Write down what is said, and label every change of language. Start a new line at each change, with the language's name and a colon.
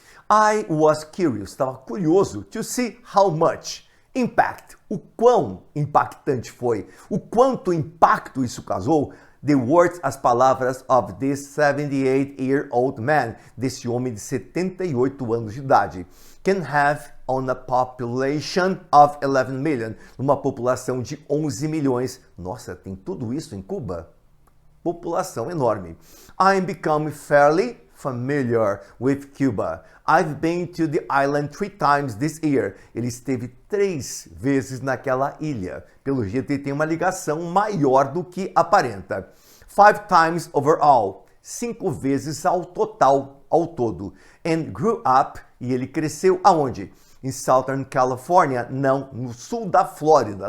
English: I was curious,
Portuguese: estava curioso
English: to see how much impact,
Portuguese: o quão impactante foi, o quanto impacto isso causou,
English: the words,
Portuguese: as palavras
English: of this 78-year-old man,
Portuguese: desse homem de 78 anos de idade,
English: can have on a population of 11 million,
Portuguese: numa população de 11 milhões. Nossa, tem tudo isso em Cuba? População enorme.
English: I'm becoming fairly familiar with Cuba. I've been to the island 3 times this year.
Portuguese: Ele esteve 3 vezes naquela ilha. Pelo jeito, ele tem uma ligação maior do que aparenta.
English: 5 times overall.
Portuguese: 5 vezes ao total, ao todo.
English: And grew up,
Portuguese: e ele cresceu aonde? Em Southern California, não, no sul da Flórida.